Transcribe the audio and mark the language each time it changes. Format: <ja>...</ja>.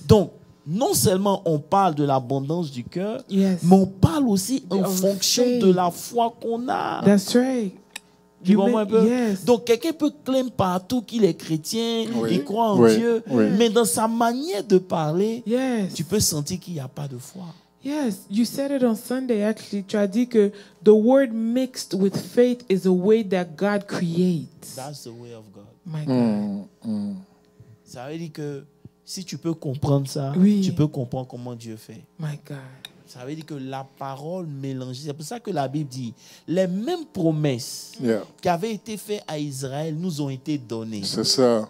<fr>Donc, non seulement on parle de l'abondance du cœur,</fr> <en>Yes.</en> <fr>mais on parle aussi en</fr> <en>Of</en> <fr>fonction</fr> <en>faith.</en> <fr>de la foi qu'on a.</fr> <en>That's right.</en> <fr>Tu</fr> <en>You</en> <fr>comprends un peu?</fr> <en>Yes.</en> <fr>Donc, quelqu'un peut clamer partout qu'il est chrétien, Oui. il croit en Oui. Dieu, Oui. mais dans sa manière de parler,</fr> <en>Yes.</en> <fr>tu peux sentir qu'il n'y a pas de foi.</fr> <en>Yes. You said it on Sunday, actually.</en> <fr>Tu as dit que</fr> <en>the word mixed with faith is a way that God creates. That's the way of God. My God.</en> <fr>Ça veut dire que si tu peux comprendre ça, Oui. tu peux comprendre comment Dieu fait.</fr> <en>My God.</en> <fr>Ça veut dire que la parole mélangée, c'est pour ça que la Bible dit, les mêmes promesses</fr> <en>Yeah.</en> <fr>qui avaient été faites à Israël nous ont été données. C'est ça.</fr>